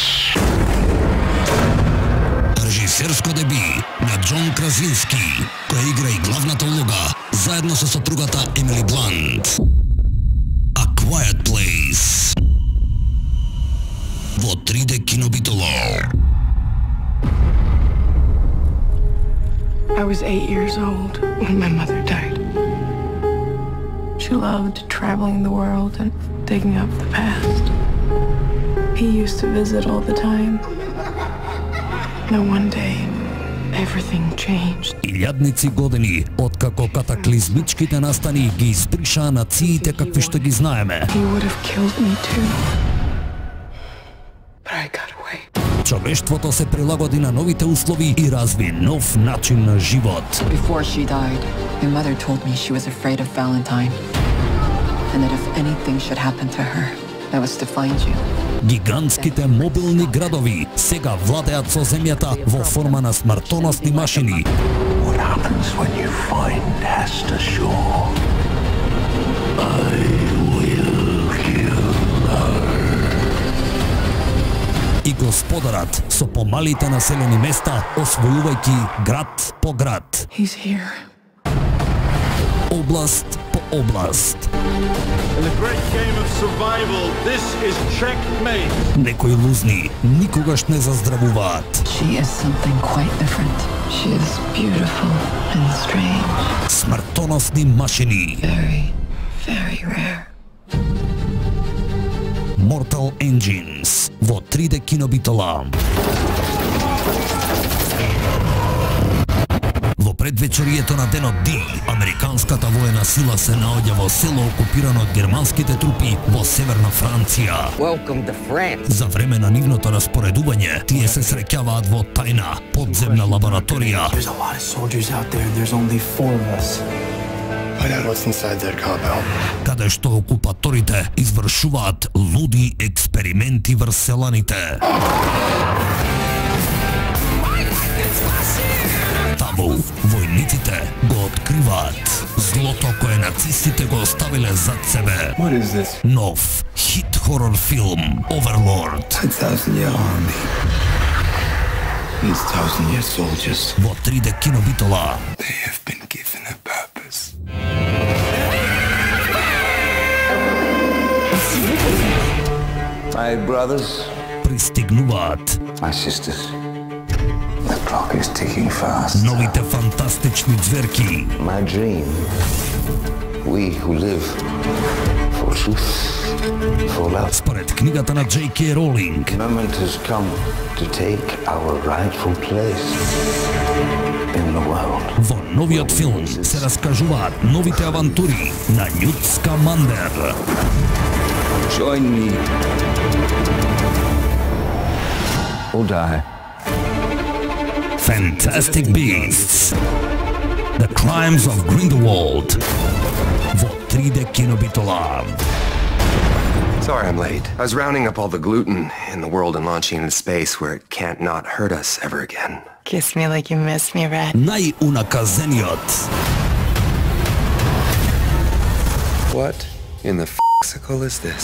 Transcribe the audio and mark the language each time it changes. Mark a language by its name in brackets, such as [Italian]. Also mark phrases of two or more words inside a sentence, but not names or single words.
[Macedonian] Режисерско деби на Џон Кразински, кој игра и главната улога заедно со сопругата Емили Блант. A Quiet Place. Во 3D кинобитола. [English] I was 8 years old when my mother died. She loved traveling the world and digging up the past. He used to visit all the time. Now one day, everything changed. [Macedonian] Илјадници години, откако катаклизмичките настани ги избриша нациите какви што ги знаеме. [English] He would have killed me too. But I got away. [Macedonian] Човештвото се прилагоди на новите услови и разви нов начин на живот. [English] Before she died, my mother told me she was afraid of Valentine. And that if anything should happen to her, I was to find you. [Macedonian] Гигантските мобилни градови сега владеат со земјата во форма на смртоносни машини. [English] What happens when you find Hester Shaw? I will kill her. [Macedonian] И господарат со помалите населени места, освојувајќи град по град. [English] He's here. [Macedonian] Област по област. [English] In the great game of survival, this is checkmate. [Macedonian] Некои лузни никогаш не заздравуваат. [English] She is something quite different. She is beautiful and strange. [Macedonian] Смртоносни машини. [English] Very, very rare. [Macedonian] Mortal Engines во 3D кинобитола. Во предвечерието на денот Д, американската воена сила се наоѓа во село окупирано од германските трупи во северна Франција. [English] Welcome to France. [Macedonian] За време на нивното распоредување, тие се среќаваат во тајна подземна лабораторија. [English] There's a lot of soldiers out there and there's only 4 of us. Find out what's inside that compound. [Macedonian] Каде што окупаторите извршуваат луди експерименти врз селаните. Таму војниците го откриваат злото кое нацистите го оставиле зад себе. [English] What is this? [Macedonian] Нов хит хорор филм Overlord. [English] 1,000-year army. These 1,000-year soldiers. [Macedonian] Во 3D кинобитола. [English] They have been given a purpose. My brothers. [Macedonian] Пристигнуваат. [English] My sisters. The clock is ticking fast. [Macedonian] Новите фантастични зверки. [English] My dream. We who live for truth, for love. [Macedonian] Според книгата на J.K. Rowling. [English] The moment has come to take our rightful place in the world. [Macedonian] Во новиот филм се раскажуваат новите авантури на Нют Скамандер. [English] Join me. Or die. Fantastic Beasts. The Crimes of Grindelwald. [Macedonian] Во 3D кинобитола. [English] Sorry I'm late. I was rounding up all the gluten in the world and launching into space where it can't not hurt us ever again. Kiss me like you miss me, Red. [Macedonian] Најунакazeniот. [English] What in the f***sicle is this?